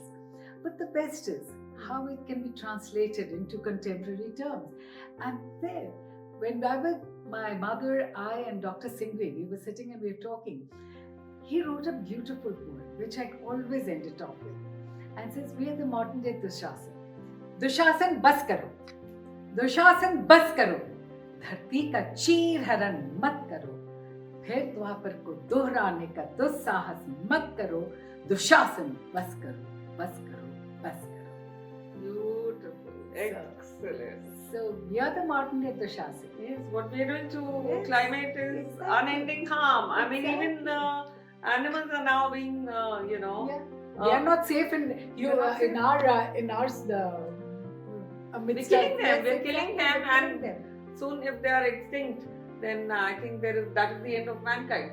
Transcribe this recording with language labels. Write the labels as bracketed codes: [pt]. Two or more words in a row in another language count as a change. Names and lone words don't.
[en] But the best is how it can be translated into contemporary terms. And there, when my mother, I and Dr. Singhvi, we were sitting and we were talking, he wrote a beautiful poem, which I always ended off with, and says, we are the modern day Dushasan. [hi] दुशासन बस करो। दुशासन बस करो. धरती का चीर हरण मत करो. फिर द्वापर को दोहराने का दुस्साहस मत करो. Dushasan बस करो, बस करो, बस करो. [en] Beautiful, excellent. So we are the modern day Dushasan. Yes, what we are doing to climate is unending harm. I mean, even animals are now being, you know. Yeah. They are not safe in our we're killing them, and soon if they are extinct, then I think that is the end of mankind.